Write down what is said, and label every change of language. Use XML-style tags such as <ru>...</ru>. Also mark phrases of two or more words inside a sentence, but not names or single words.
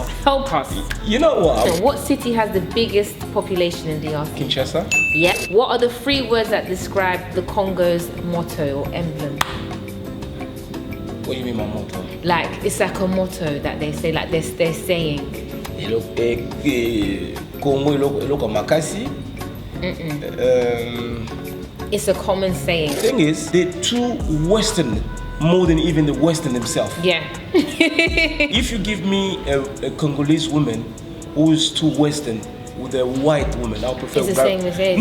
<en>Help us. You know what? So what city has the biggest population in DRC? Kinshasa? Yeah. What are the 3 words that describe the Congo's motto or emblem? What do you mean by motto? Like, it's like a motto that they say, like they're saying.</en> <ln>Congo iloko makasi.</ln> <en>It's a common saying. The thing is, they're too Western, more than even the Western themselves. Yeah. If you give me a Congolese woman who's too Western with a white woman, I'll prefer. It's the same as it.</en>